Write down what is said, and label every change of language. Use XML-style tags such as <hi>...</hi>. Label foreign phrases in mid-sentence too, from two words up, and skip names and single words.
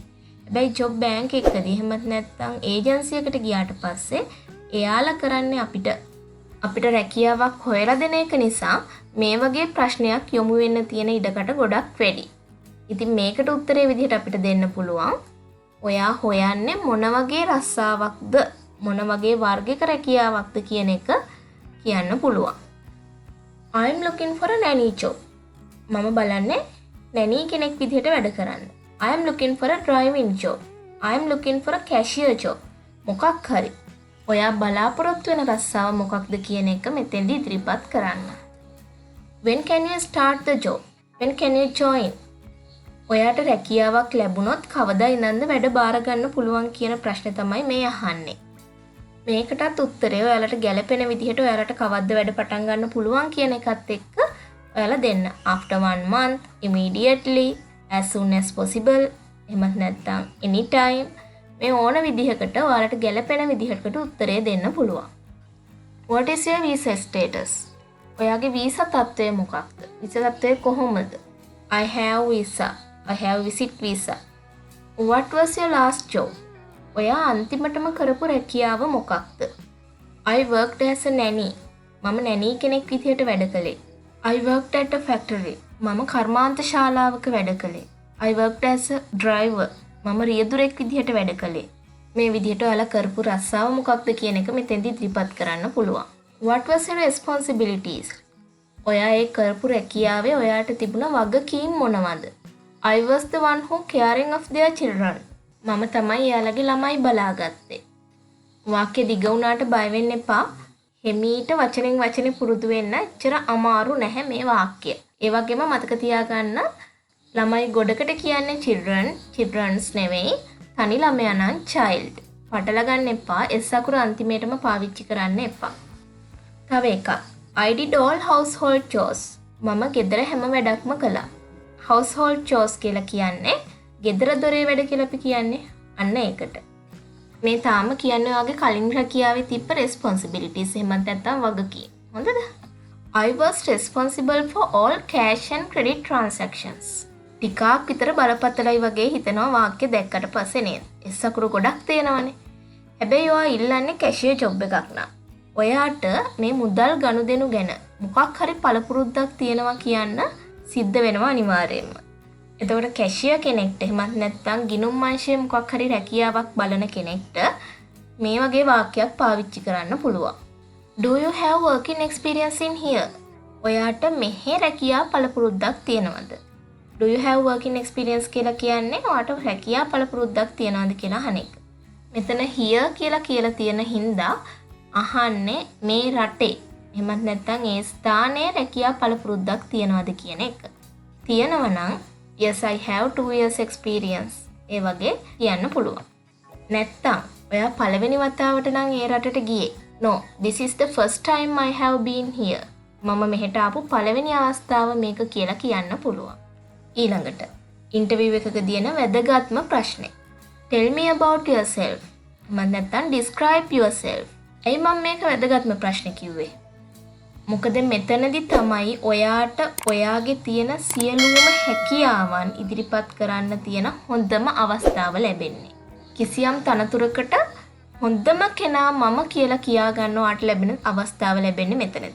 <si>හැබැයි</si> <en>job bank</en> <si>එකකදී එහෙමත් නැත්නම් ඒජන්සියකට ගියාට පස්සේ එයාලා කරන්නේ අපිට රැකියාවක් හොයලා දෙන එක නිසා මේ වගේ ප්‍රශ්නයක් යොමු වෙන්න තියෙන ඉඩකට ගොඩක් වැඩි. ඉතින් මේකට උත්තරේ විදිහට අපිට දෙන්න පුළුවන් ඔයා හොයන්නේ මොන වගේ රස්සාවක්ද මොන වගේ වර්ගයක රැකියාවක්ද කියන එක කියන්න පුළුවන්.</si> <en>I am looking for a nanny job.</en> <si>මම බලන්නේ nanny කෙනෙක් විදිහට වැඩ කරන්න.</si> <en>I am looking for a driving job. I am looking for a cashier job.</en> <si>මොකක් හරි. ඔයා බලාපොරොත්තු වෙන රස්සාව මොකක්ද කියන එක මෙතෙන්දී ඉදිරිපත් කරන්න.</si> <en>When can you start the job? When can you join?</en> <si>ඔයාට රැකියාවක් ලැබුණොත් කවදා ඉඳන්ද වැඩ බාර ගන්න පුළුවන් කියන ප්‍රශ්නේ තමයි මේ අහන්නේ. මේකටත් උත්තරය ඔයාලට ගැළපෙන විදිහට ඔයාලට කවද්ද වැඩ පටන් ගන්න පුළුවන් කියන එකත් එක්ක ඔයාලා දෙන්න.</si> <en>After 1 month, immediately, as soon as possible,</en> <si>එහෙමත් නැත්නම් anytime මේ ඕන විදිහකට ඔයාලට ගැළපෙන විදිහකට උත්තරය දෙන්න පුළුවන්.</si> <en>What is your visa status?</en> <si>ඔයාගේ වීසා තත්ත්වය මොකක්ද? වීසා තත්ත්වය කොහොමද?</si> <en>I have visa. I have visit visa. What was your last job?</en> <si>ඔයා අන්තිමටම කරපු රැකියාව මොකක්ද?</si> <en>I worked as a nanny.</en> <si>මම nanny කෙනෙක් විදිහට වැඩ කළේ.</si> <en>I worked at a factory.</en> <si>මම කර්මාන්ත ශාලාවක වැඩ කළේ.</si> <en>I worked as a driver.</en> <si>මම රියදුරෙක් විදිහට වැඩ කළේ. මේ විදිහට ඔයාලා කරපු රස්සාව මොකක්ද කියන එක මෙතෙන්දී ඉදිරිපත් කරන්න පුළුවන්.</si> <en>What was your responsibilities?</en> <si>ඔයා ඒ කරපු රැකියාවේ ඔයාට තිබුණ වගකීම් මොනවද?</si> <en>I was the one who caring of their children.</en> <si>මම තමයි එයාලගේ ළමයි බලාගත්තේ. වාක්‍ය දිග වුණාට බය වෙන්න එපා. හිමීට වචනෙන් වචනේ පුරුදු වෙන්න එච්චර අමාරු නැහැ මේ වාක්‍ය. ඒ වගේම මතක තියාගන්න ළමයි ගොඩකට කියන්නේ children's නෙවෙයි. තනි ළමයා නම් child. පටල ගන්න එපා. S අකුර අන්තිමේටම පාවිච්චි කරන්න එපා. තව එකක්.</si> <en>I did all household chores.</en> <si>මම ගෙදර හැම වැඩක්ම කළා.</si> <en>household chores</en> <si>කියලා කියන්නේ ගෙදර දොරේ වැඩ කියලා අපි කියන්නේ. අන්න ඒකට. මේ තාම කියන්නේ ඔයාගේ කලින් රැකියාවේ තිබ්බ responsibilities එහෙමත් නැත්නම් වගකීම්. හොඳද?</si> <en>I was responsible for all cash and credit transactions.</en> <si>ටිකක් විතර බලපතලයි වගේ හිතනවා වාක්‍ය දැක්කට පස්සේ නේද? S අකුරු ගොඩක් තියෙනවනේ. හැබැයි ඔයා ඉල්ලන්නේ</si> <en>cashier job</en> <si>එකක් නා. ඔයාට මේ මුදල් ගනුදෙනු ගැන මොකක් හරි පළපුරුද්දක් තියෙනවා කියන්න සිද්ධ වෙනවා අනිවාර්යයෙන්ම. එතකොට කැෂියර් කෙනෙක්ට එහෙමත් නැත්නම් ගිණුම් අංශයේ මොකක් හරි රැකියාවක් බලන කෙනෙක්ට මේ වගේ වාක්‍යයක් පාවිච්චි කරන්න පුළුවන්.</si> <en>Do you have working experience in here?</en> <si>ඔයාට මෙහි රැකියා පළපුරුද්දක් තියෙනවද?</si> <en>Do you have working experience</en> <si>කියලා කියන්නේ ඔයාට රැකියා පළපුරුද්දක් තියෙනවද කියලා අහන එක. මෙතන here කියලා තියෙන හින්දා අහන්නේ මේ රටේ එහෙමත් නැත්නම් ඒ ස්ථානයේ රැකියා පළපුරුද්දක් තියෙනවද කියන එක. තියෙනවා නම්</si> <en>yes I have 2 years experience</en> <si>ඒ වගේ කියන්න පුළුවන්. නැත්තම් ඔයා පළවෙනි වතාවට නම් ඒ රටට ගියේ.</si> <en>No, this is the first time I have been here.</en> <si>මම මෙහෙට ආපු පළවෙනි අවස්ථාව මේක කියලා කියන්න පුළුවන්. ඊළඟට ඉන්ටර්විව් එකකදී එන වැදගත්ම ප්‍රශ්නේ.</si> <en>Tell me about yourself.</en> <si>මම නැත්තම්</si> <en>describe yourself.</en> <si>එයි මම මේක වැදගත්ම ප්‍රශ්නේ කිව්වේ. මොකද මෙතනදී තමයි ඔයාට ඔයාගේ තියෙන සියලුම හැකියාවන් ඉදිරිපත් කරන්න තියෙන හොඳම අවස්ථාව ලැබෙන්නේ. කිසියම් තනතුරකට හොඳම කෙනා මම කියලා කියා ගන්න ඔයාට ලැබෙන අවස්ථාව ලැබෙන්නේ මෙතනදී.</si>